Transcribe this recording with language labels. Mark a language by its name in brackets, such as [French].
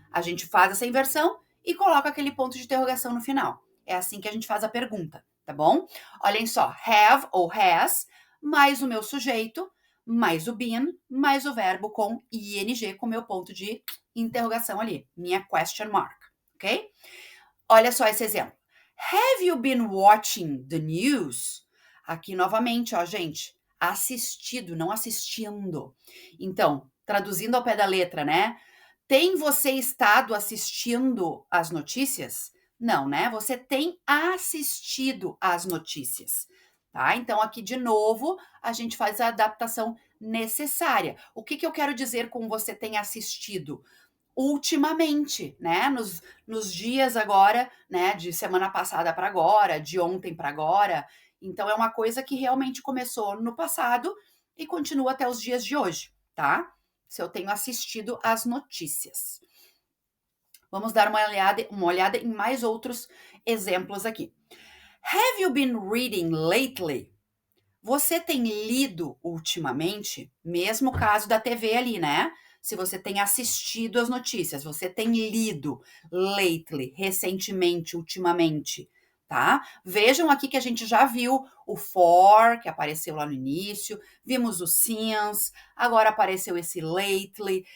[Portuguese] A gente faz essa inversão e coloca aquele ponto de interrogação no final. É assim que a gente faz a pergunta, tá bom? Olhem só, have ou has, mais o meu sujeito, mais o been, mais o verbo com ing, com meu ponto de interrogação ali, minha [English] question mark, [Portuguese] ok? Olha só esse exemplo. [English] Have you been watching the news? [Portuguese] Aqui novamente, ó, gente, assistido, não assistindo. Então, traduzindo ao pé da letra, né? Tem você estado assistindo às notícias? Não, né? Você tem assistido às notícias, tá? Então aqui de novo, a gente faz a adaptação necessária. O que que eu quero dizer com você tem assistido? Ultimamente, né, nos dias agora, né, de semana passada para agora, de ontem para agora. Então é uma coisa que realmente começou no passado e continua até os dias de hoje, tá? Se eu tenho assistido às notícias. Vamos dar uma olhada em mais outros exemplos aqui. [English] Have you been reading lately? [Portuguese] Você tem lido ultimamente? Mesmo caso da TV ali, né? Se você tem assistido as notícias, você tem lido lately, recentemente, ultimamente, tá? Vejam aqui que a gente já viu o for, que apareceu lá no início, vimos o since, agora apareceu esse lately.